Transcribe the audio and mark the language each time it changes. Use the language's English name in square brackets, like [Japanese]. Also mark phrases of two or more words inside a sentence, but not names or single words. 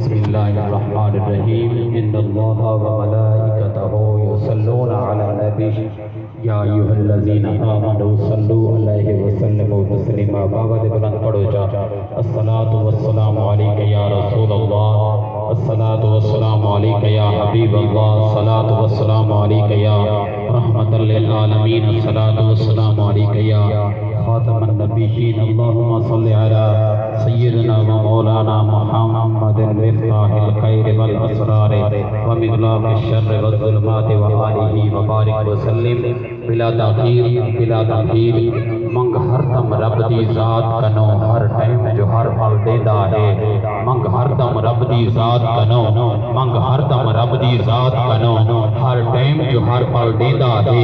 [Arabic] بسم الله الرحمن الرحيم إن الله وملائكته يصلون على النبي يا أيها الذين آمنوا صلوا عليه وسلموا تسليما. [Saraiki] بابا دے بلند پڑھو جا. [Arabic] الصلاة والسلام عليك يا رسول الله، الصلاة والسلام عليك يا حبيب الله، الصلاة والسلام عليك يا رحمة للعالمين، الصلاة والسلام عليك يا خاتم النبيين. اللهم صل على سيدنا ومولانا محمد مفتاح الخير والأسرار ومغلاق الشر والظلمات وآله وبارك وسلم بلا تأخير. [Saraiki] منگ ہردم رب دی ذات کنو ہر ٹائم جو ہر پل دیندا ہے. منگ ہردم رب دی ذات کنو، منگ ہردم رب دی ذات کنو ہر ٹائم جو ہر پل دیندا ہے.